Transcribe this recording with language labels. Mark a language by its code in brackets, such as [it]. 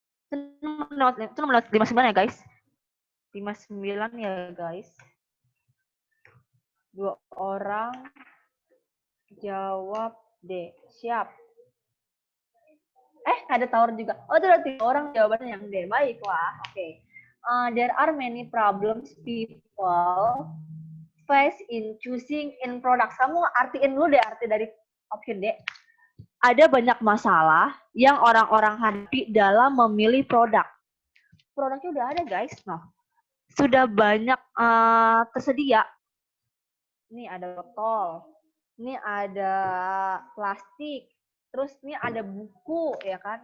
[id] Itu nomor 59 ya guys. 59 ya guys. 2 orang jawab D. Siap. Ada Tower juga. Oh, itu ada 3 orang jawabannya yang D. Baiklah. Oke. [en] There are many problems people face in choosing in products. [id] Kamu artiin dulu deh arti dari [en] option D. [id] Ada banyak masalah yang orang-orang hadapi dalam memilih produk. Produknya udah ada guys, sudah banyak tersedia. Ini ada botol, ini ada plastik, terus ini ada buku ya kan.